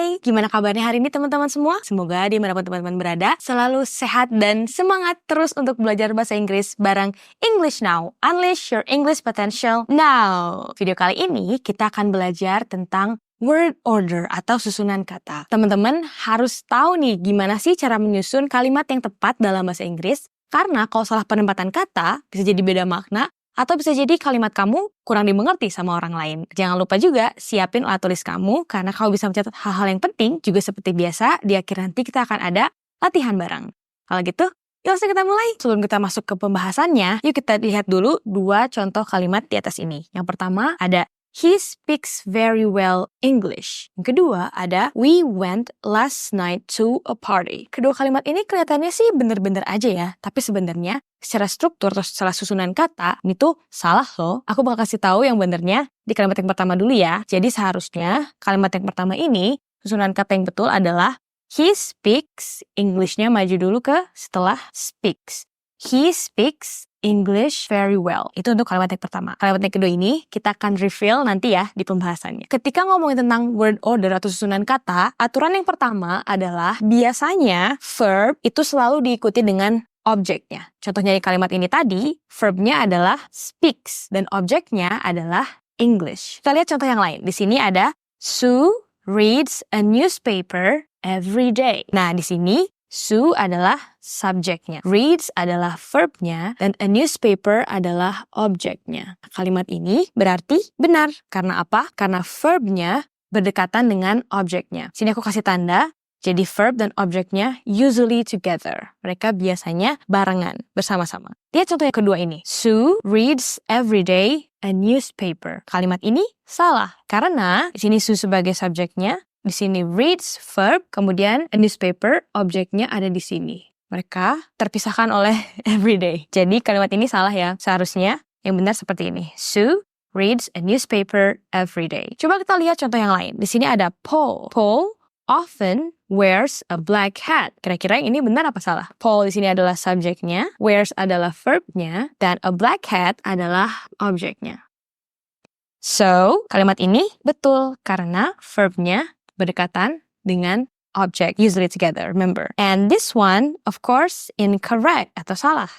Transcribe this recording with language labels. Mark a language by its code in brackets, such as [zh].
[id] Gimana kabarnya hari ini teman-teman semua? Semoga dimanapun teman-teman berada, selalu sehat dan semangat terus untuk belajar bahasa Inggris bareng English Now. [en] Unleash your English potential now. [id] Video kali ini kita akan belajar tentang word order atau susunan kata. Teman-teman harus tahu nih gimana sih cara menyusun kalimat yang tepat dalam bahasa Inggris. Karena kalau salah penempatan kata, bisa jadi beda makna, atau bisa jadi kalimat kamu kurang dimengerti sama orang lain. Jangan lupa juga siapin alat tulis kamu, karena kamu bisa mencatat hal-hal yang penting. Juga seperti biasa, di akhir nanti kita akan ada latihan bareng. Kalau gitu, yuk langsung kita mulai. Sebelum kita masuk ke pembahasannya, yuk kita lihat dulu dua contoh kalimat di atas ini. Yang pertama ada [en] He speaks very well English. [id] Yang kedua ada [en] We went last night to a party. [id] Kedua kalimat ini kelihatannya sih bener-bener aja ya. Tapi sebenarnya secara struktur atau secara susunan kata ini tuh salah loh. Aku bakal kasih tahu yang benernya di kalimat yang pertama dulu ya. Jadi seharusnya kalimat yang pertama ini susunan kata yang betul adalah [en] He speaks. [id] Englishnya maju dulu ke setelah speaks. [en] He speaks English very well. [id] Itu untuk kalimat yang pertama. Kalimat yang kedua ini kita akan reveal nanti ya di pembahasannya. Ketika ngomongin tentang word order atau susunan kata, aturan yang pertama adalah biasanya verb itu selalu diikuti dengan objeknya. Contohnya di kalimat ini tadi, verbnya adalah speaks dan objeknya adalah English. Kita lihat contoh yang lain. Di sini ada [en] Sue reads a newspaper every day. [id] Nah, di sini Sue adalah subjeknya, reads adalah verbnya, dan a newspaper adalah objeknya. Kalimat ini berarti benar. Karena apa? Karena verbnya berdekatan dengan objeknya. Sini aku kasih tanda, jadi verb dan objeknya [en] usually together. [id] Mereka biasanya barengan, bersama-sama. Lihat contoh yang kedua ini. [en] Sue reads every day a newspaper. [id] Kalimat ini salah, karena di sini Sue sebagai subjeknya, di sini reads verb, kemudian a newspaper, objeknya ada di sini. Mereka terpisahkan oleh everyday. Jadi kalimat ini salah ya. Seharusnya yang benar seperti ini. [en] Sue reads a newspaper every day. [id] Coba kita lihat contoh yang lain. Di sini ada Paul. [en] Paul often wears a black hat. [id] Kira-kira yang ini benar apa salah? Paul di sini adalah subjeknya, wears adalah verbnya, dan a black hat adalah objeknya. So, kalimat ini betul karena verbnya berdekatan dengan object, [en] usually together, remember. And this one, of course, incorrect [id] atau salah.